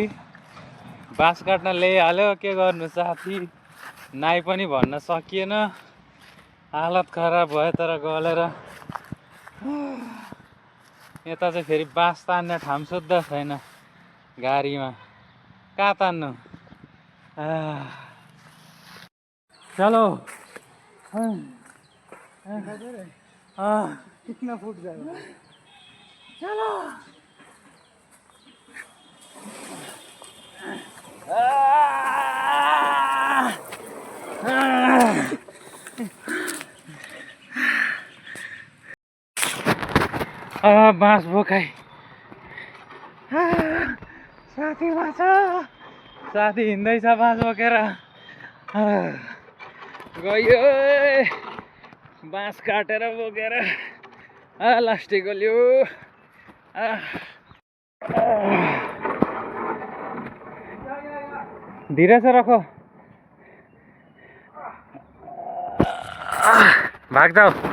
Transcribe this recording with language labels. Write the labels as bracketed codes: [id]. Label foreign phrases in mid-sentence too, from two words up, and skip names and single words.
[ne] बाँस काट्न ल्याइहाल्यो, के गर्नु साथी, नाइ पनि भन्न सकिएन। हालत खराब भयो तर गलेर। यता चाहिँ फेरि बाँस तान्ने ठाउँ सुद्धा छैन गाडीमा, कहाँ तान्नु? [hi] चलो कितना फुट जाएगा? [ne] चलो बाँस बोकाइ। साथी बाँच, साथी हिँड्दैछ बाँस बोकेर। गयो बाँस काटेर बोकेर, लास्टै गल्यो। [hi] धीरे से रखो, भाग जाओ।